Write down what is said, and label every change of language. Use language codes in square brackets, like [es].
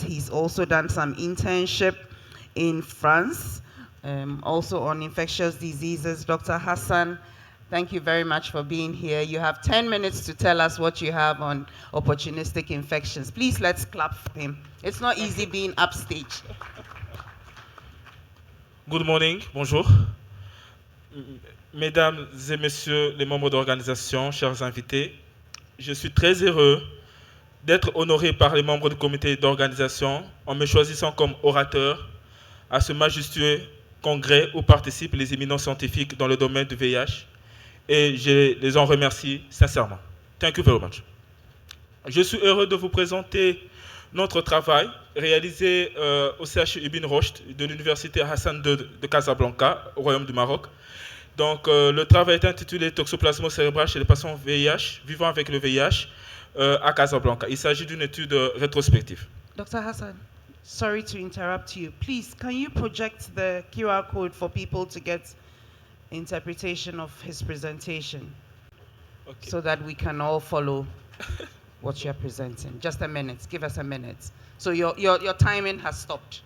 [en] He's also done some internship in France, also on infectious diseases. Dr. Hassan, thank you very much for being here. You have 10 minutes to tell us what you have on opportunistic infections. Please, let's clap for him. It's not easy being upstage. Good morning, bonjour. [fr] Mesdames et messieurs les membres d'organisation, chers invités, je suis très heureux d'être honoré par les membres du comité d'organisation en me choisissant comme orateur à ce majestueux congrès où participent les éminents scientifiques dans le domaine du VIH, et je les en remercie sincèrement. [en] Thank you very much. [fr] Je suis heureux de vous présenter notre travail réalisé au CHU Ibn Rochd de l'université Hassan de Casablanca, au Royaume du Maroc. Donc, le travail est intitulé Toxoplasmose cérébrale chez les patients VIH, vivant avec le VIH, à Casablanca. Il s'agit d'une étude rétrospective. [en] Dr. Hassan, sorry to interrupt you. Please, can you project the QR code for people to get interpretation of his presentation? Okay. So that we can all follow what you're presenting. Just a minute. Give us a minute. So your timing has stopped.